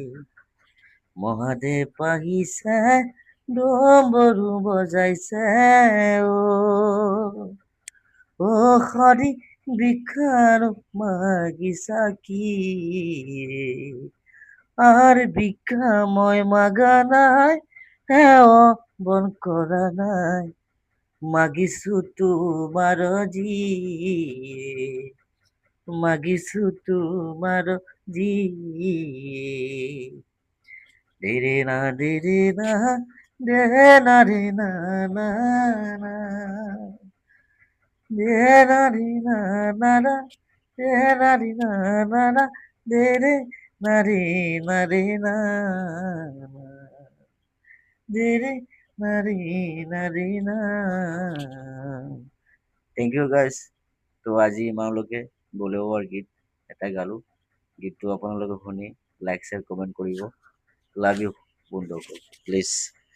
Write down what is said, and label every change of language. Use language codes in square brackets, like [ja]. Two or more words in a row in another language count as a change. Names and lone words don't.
[as] মহাদেৱ আহিছে, ডম্বৰু বজাইছে অ হৰি ভিক্ষাৰ মাগিছা কি, আর ভিক্ষা মই মাগা নাই, সেৱন কৰা নাই, মাগিছো তোমাৰ জীয়ে, মাগিছো তোমাৰ জীয়ে। দেৰে না দেৰে না, দে না রে না না না, দে না রে না না না, দে না রে না না না, দে রে না রে না রে না, দে রে না রে না রে না। [en] thank you guys. [as] তো আজি ইমানলৈকে বলিউডৰ গীত এটা গালো। গীতটো আপোনালোকে শুনি [en] like share comment [as] কৰিব। [en] love you [as] বন্ধুসকল, প্লিজ।